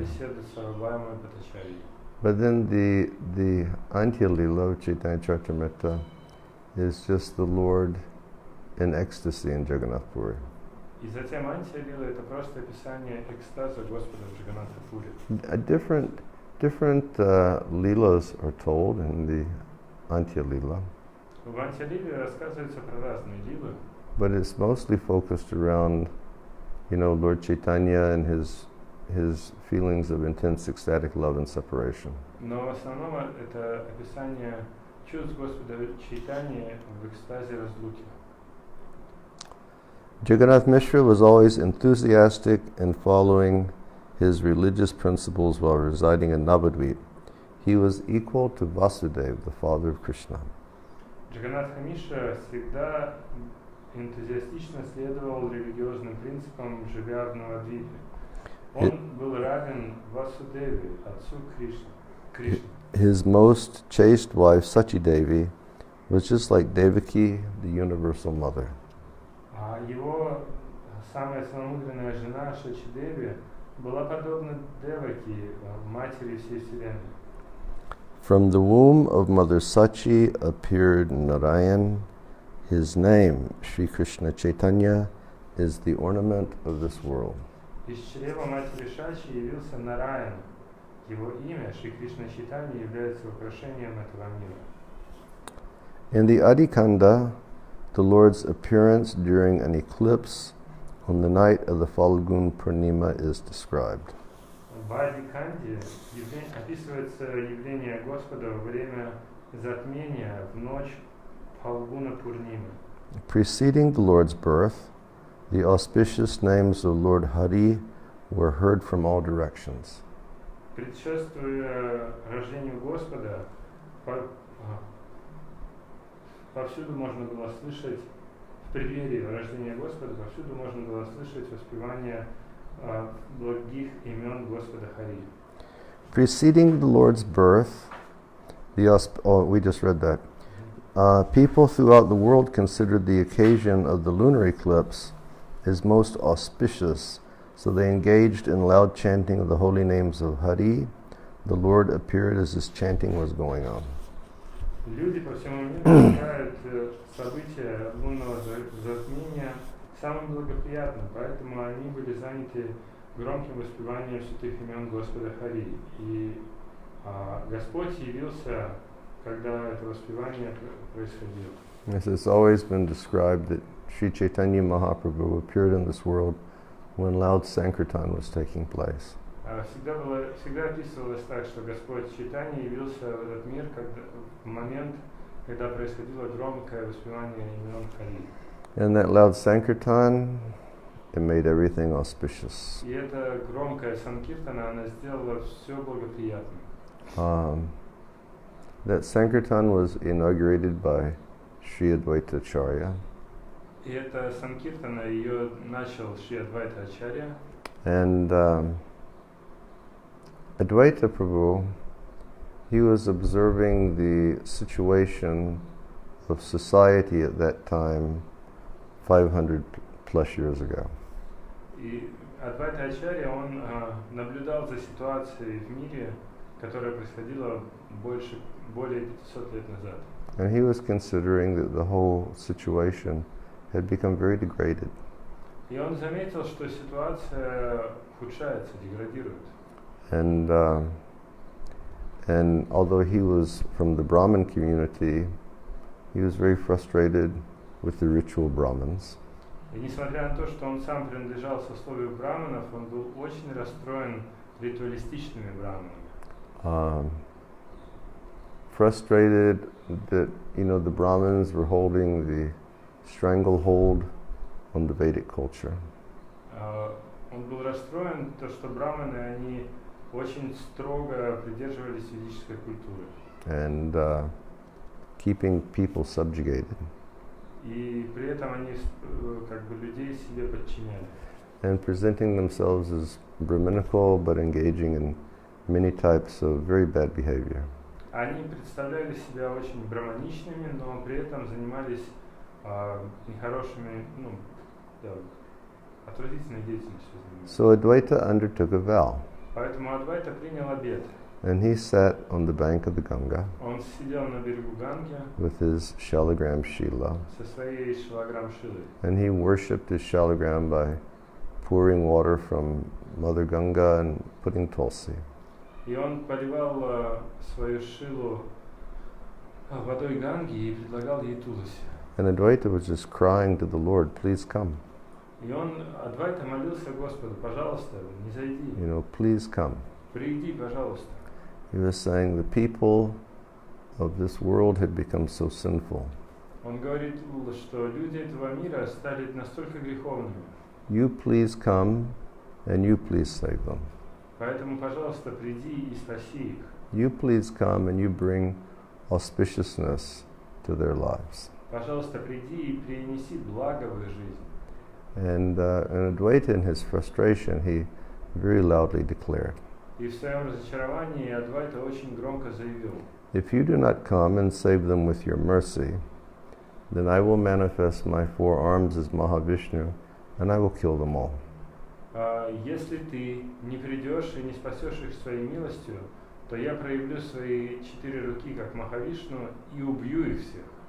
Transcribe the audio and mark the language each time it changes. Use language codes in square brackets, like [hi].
[ru] Беседы с Сарвабхаумой Бхаттачарьей. [en] But then the Antya Lila of Chaitanya Charitamrita is just the Lord in ecstasy in Jagannath Puri. [ru] И затем Антья Лила — это просто описание экстаза Господа в Джаганнатхапуре. [en] Different leelas are told in the Antya Lila, [ru] В Антья Лиле рассказывается про разные лилы, [en] but it's mostly focused around, Lord Chaitanya and his feelings of intense ecstatic love and separation. [ru] но в основном это описание чувств Господа Чайтаньи в экстазе разлуки. [en] Jagannath Mishra was always enthusiastic in following his religious principles while residing in Navadvip. He was equal to Vasudeva, the father of Krishna. [ru] Джаганнатха Мишра всегда энтузиастично следовал религиозным принципам, живя в Навадвипе. Он был равен Васудеве, отцу Кришны. [en] His most chaste wife, Sachi Devi, was just like Devaki, the universal mother. [ru] А его самая целомудренная жена Шачидеви была подобна Деваки, матери всей вселенной. [en] From the womb of Mother Sachi appeared Narayan. His name, Sri Krishna Chaitanya, is the ornament of this world. [ru] Из чрева матери Шачи явился Нараян. Его имя, Шри Кришна Чайтанья, является украшением этого мира. [en] In the Adikanda, the Lord's appearance during an eclipse on the night of the Falgun Purnima is described. [ru] В Адиканде описывается явление Господа во время затмения в ночь Фалгуна Пурнимы. [en] Preceding the Lord's birth, the auspicious names of Lord Hari were heard from all directions. [ru] Предшествуя рождению Господа, повсюду можно было слышать, в преддверии рождения Господа, повсюду можно было слышать воспевание благих имен Господа Хари. [en] Preceding the Lord's birth, we just read that. People throughout the world considered the occasion of the lunar eclipse as most auspicious, so they engaged in loud chanting of the holy names of Hari. The Lord appeared as this chanting was going on. [ru] Люди по всему миру считают события лунного затмения самым благоприятным, поэтому они были заняты громким воспеванием святых имен Господа Хари. И Господь явился, когда это воспевание происходило. [en] Yes, it's always been described that Sri Chaitanya Mahaprabhu appeared in this world when loud Sankirtan was taking place. [ru] Всегда описывалось так, что Господь Чайтанья явился в этот мир в момент, когда происходило громкое воспевание имен Хари. [en] And that loud Sankirtan, it made everything auspicious. [ru] И эта громкая Санкиртана, она сделала все благоприятным. [en] That Sankirtan was inaugurated by Sri Advaita Acharya. [ru] И эта Санкиртана, ее начал Шри Адвайта Ачарья. [en] And Advaita Prabhu, he was observing the situation of society at that time 500 plus years ago. [ru] И Адвайта Ачарья, он наблюдал за ситуацией в мире, которая происходила более 500 лет назад. [en] And he was considering that the whole situation had become very degraded. [ru] И он заметил, что ситуация ухудшается, деградирует. [en] And although he was from the Brahmin community, he was very frustrated with the ritual Brahmins. [ru] И несмотря на то, что он сам принадлежал сословию браманов, он был очень расстроен ритуалистичными браманами. [en] Frustrated that the Brahmins were holding the stranglehold on the Vedic culture. [ru] он был расстроен, то, что браманы, они очень строго придерживались ведической культуры. [en] And keeping people subjugated. [ru] И при этом они как бы людей себе подчиняли. [en] And presenting themselves as Brahminical, but engaging in many types of very bad behavior. [ru] Они представляли себя очень браманичными, но при этом занимались нехорошими, отвратительной деятельностью. [en] So Advaita undertook a vow. [ru] Поэтому Адвайта принял обет. [en] And he sat on the bank of the Ganga [ru] Он сидел на берегу Ганги [en] with his shalagram Shila. [ru] со своей шалаграм-шилой. [en] And he worshipped his shalagram by pouring water from Mother Ganga and putting tulsi. [ru] И он поливал свою шилу водой Ганги и предлагал ей туласи. [en] And Advaita was just crying to the Lord, please come. [ru] И он, Адвайта, молился Господу, пожалуйста, не зайди, [en] Please come. [ru] приди, пожалуйста. [en] He was saying the people of this world had become so sinful. [ru] Он говорит, что люди этого мира стали настолько греховными. [en] You please come and you please save them. [ru] Поэтому, пожалуйста, приди и спаси их. [en] You please come and you bring auspiciousness to their lives. [ru] Пожалуйста, приди и принеси благо в их жизнь. [en] And Advaita, in his frustration, he very loudly declared, [ru] И в своем разочаровании Адвайта очень громко заявил: [en] if you do not come and save them with your mercy, then I will manifest my four arms as Mahavishnu and I will kill them all. [ru] Если ты не придешь и не спасешь их своей милостью, то я проявлю свои 4 руки как Махавишну и убью их всех.